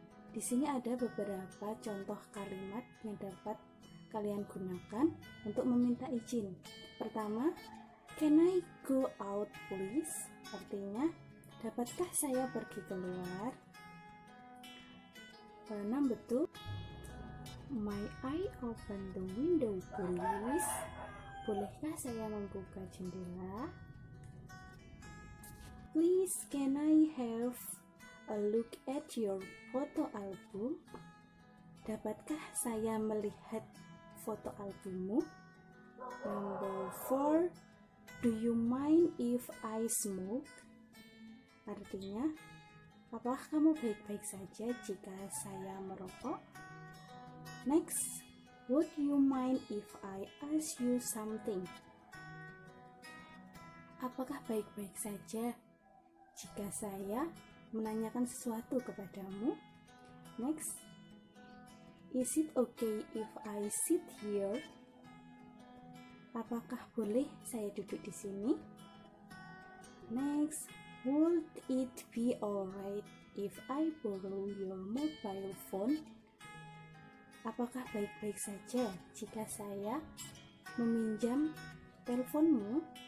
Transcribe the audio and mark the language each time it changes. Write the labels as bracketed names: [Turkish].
[Indonesian] Di sini ada beberapa contoh kalimat yang dapat kalian gunakan untuk meminta izin. Pertama, [English] can I go out please? [Indonesian] Artinya, dapatkah saya pergi keluar? [English] Number 2, may I open the window please? [Indonesian] Bolehkah saya membuka jendela? [English] Please, can I have a look at your photo album? [Indonesian] Dapatkah saya melihat foto albummu? [English] Number 4, do you mind if I smoke? [Indonesian] Artinya, apakah kamu baik-baik saja jika saya merokok? [English] Next, would you mind if I ask you something? [Indonesian] Apakah baik-baik saja jika saya menanyakan sesuatu kepadamu? [English] Next, is it okay if I sit here? [Indonesian] Apakah boleh saya duduk di sini? [English] Next, would it be alright if I borrow your mobile phone? [Indonesian] Apakah baik-baik saja jika saya meminjam teleponmu?